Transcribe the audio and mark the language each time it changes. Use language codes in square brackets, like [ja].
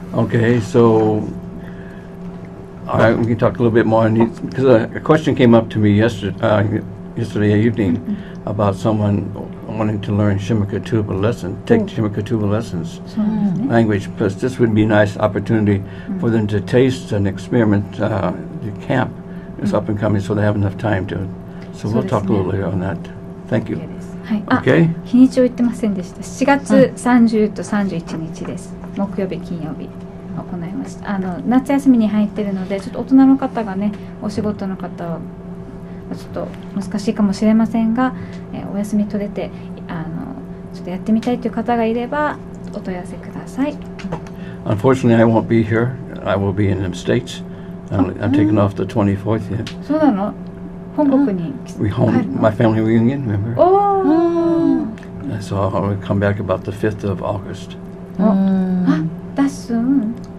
[en] Okay, so all right, we can talk a little bit more on these, because a question came up to me yesterday evening about someone wanting to learn Shimakatuba lessons, take Shimakatuba lessons, language. Plus, this would be a nice opportunity for them to taste and experiment. The camp is up and coming, so they have enough time to. So we'll talk a little later on that. Thank you. [ja] はい、 [en] Okay. [ja] 日にちを言ってませんでした。7月30と31日です。木曜日、金曜日行いました。夏休みに入っているので、ちょっと大人の方がね、お仕事の方はちょっと難しいかもしれませんが、お休み取れてちょっとやってみたいという方がいればお問い合わせください。 [en] Unfortunately, I won't be here. I will be in the States. I'm taking off the 24th yet. [ja] そうなの？本国に [en] my family reunion, remember? おー。 So I'll come back about the 5th of August. That's soon.